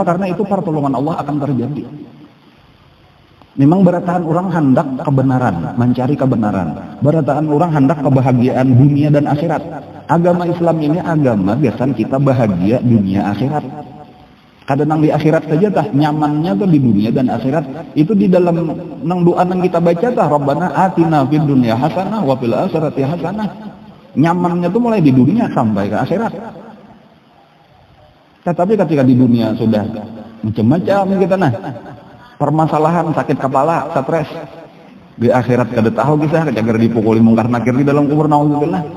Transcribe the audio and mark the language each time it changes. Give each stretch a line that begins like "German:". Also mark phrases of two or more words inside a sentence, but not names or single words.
Banjar: Karena itu pertolongan Allah akan terjadi. Memang berataan orang hendak kebenaran, mencari kebenaran. Berataan orang hendak kebahagiaan dunia dan akhirat. Agama Islam ini agama biasanya kita bahagia dunia akhirat. Kadang di akhirat saja tah nyamannya tuh di dunia dan akhirat. Itu di dalam nang doa nang kita baca tah
Arabic: ربنا آتنا في الدنيا حسنة وفي الآخرة حسنة.
Banjar: Nyamannya tuh mulai di dunia sampai ke akhirat. Tetapi ketika di dunia sudah macam-macam kita nah permasalahan sakit kepala, stres. Di akhirat kada tahu kisah kejagar dipukuli mungkar nakir di dalam kubur naudzubillah.